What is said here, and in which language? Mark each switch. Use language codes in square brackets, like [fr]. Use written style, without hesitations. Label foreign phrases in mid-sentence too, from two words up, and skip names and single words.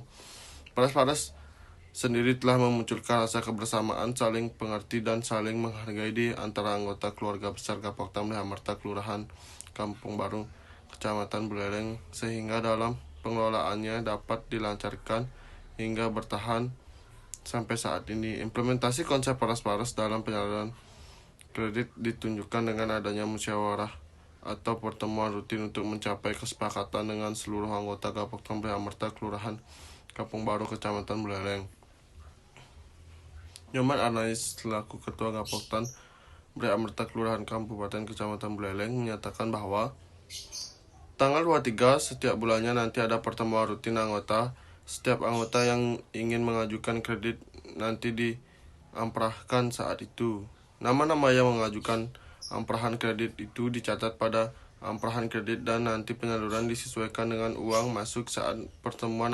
[id] Paras-paras sendiri telah memunculkan rasa kebersamaan, saling pengerti dan saling menghargai di antara anggota keluarga besar Gapoktan Breh Amarta, Kelurahan Kampung Baru, Kecamatan Buleleng, sehingga dalam pengelolaannya dapat dilancarkan hingga bertahan sampai saat ini. Implementasi konsep paras-paras dalam penyaluran kredit ditunjukkan dengan adanya musyawarah atau pertemuan rutin untuk mencapai kesepakatan dengan seluruh anggota Gapoktan Breh Amarta, Kelurahan Kampung Baru, Kecamatan Buleleng. Nyoman Arnais selaku Ketua Gapoktan Breh Amarta, Kelurahan Kabupaten Kecamatan Buleleng menyatakan bahwa tanggal 23 setiap bulannya nanti ada pertemuan rutin anggota. Setiap anggota yang ingin mengajukan kredit nanti diamprahkan saat itu. Nama-nama yang mengajukan amprahan kredit itu dicatat pada amprahan kredit dan nanti penyaluran disesuaikan dengan uang masuk saat pertemuan.